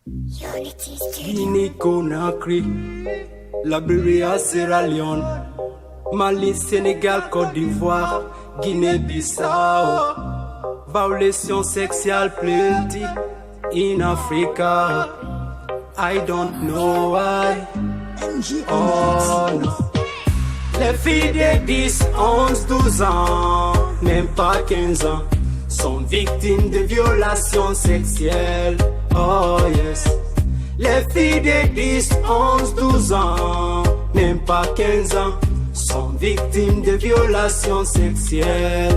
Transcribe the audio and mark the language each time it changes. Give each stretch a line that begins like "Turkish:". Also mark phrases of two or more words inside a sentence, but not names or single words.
French: Guinée-Conakry, Liberia, Sierra Leone, Mali, Sénégal, Côte d'Ivoire, Guinée-Bissau. Violation sexuelle
English: plenty in Africa. I don't know why. Oh no.
French: Les filles de 10, 11, 12 ans, même pas 15 ans, sont victimes de violations sexuelles.
English: Oh yes.
French: Les filles de 10, 11, 12 ans, même pas 15 ans, sont victimes de violations sexuelles.